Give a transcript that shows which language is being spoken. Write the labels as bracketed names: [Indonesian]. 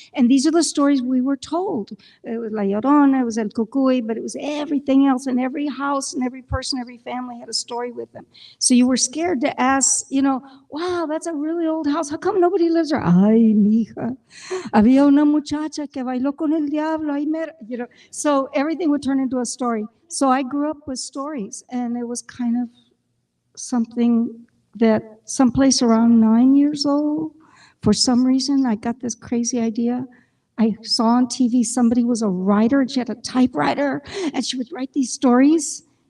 [English] And these are the stories we were told. It was La Llorona, it was El Cucuy, but it was everything else. And every house and every person, every family had a story with them. So you were scared to ask, wow, that's a really old house. How come nobody lives there? [Spanish] Ay, mija, había una muchacha que bailó con el diablo. [English] So everything would turn into a story. So I grew up with stories, and it was kind of something that someplace around 9 years old, for some reason, I got this crazy idea. I saw on TV somebody was a writer. She had a typewriter, and she would write these stories.